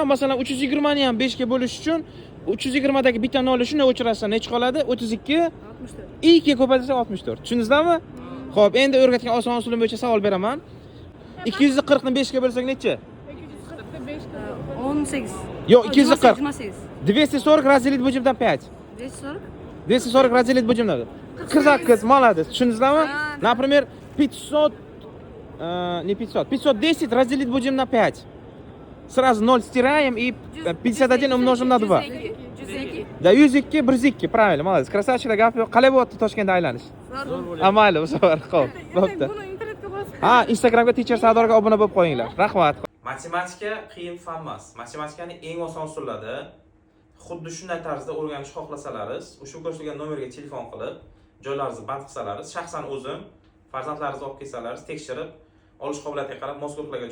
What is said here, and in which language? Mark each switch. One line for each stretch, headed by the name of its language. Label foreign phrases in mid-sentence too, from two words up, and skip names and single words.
Uzbek: Masalan, 320 ni ham 5 ga bo'lish uchun 320 dagi bitta 0 shunday o'chirasa nechi qoladi? 32. 64. 2 ga ko'paytirsak 64. Tushundingizmi? Xo'p, endi o'rgatgan oson usulim bo'yicha savol beraman. 240 ni 5 ga bo'lsak nechi? 18. Yo'q, 240. 28.
Russian: 240 разделить будем на 5. 240. 240 разделить будем на 48, молодец. Tushundingizmi? Например, 500 не 500. 510 разделить будем на 5. Сразу 0 стираем и 51 умножим на 2. 102. Да, 102, 102, правильно, молодец. Красавчик,
Uzbek: gap yo'q. Qalay bo'lyapti Toshkentda aylanish? Mayli, bu safar. Xo'p, bo'pti. Buni internetga bosib. Ha, Instagramga Teacher Sardorga obuna bo'lib qo'yinglar. Rahmat. Matematika qiyin fan emas. Matematikaning eng oson usullari xuddi shunday tarzda o'rganishni xohlasalaringiz, o'sha ko'rsatilgan nomerga telefon qilib, joylaringizni band qilsalaringiz, shaxsan o'zim farzandlaringizni olib kelsalaringiz, tekshirib, olish qobiliyatiga qarab mazkur joylashtiraman.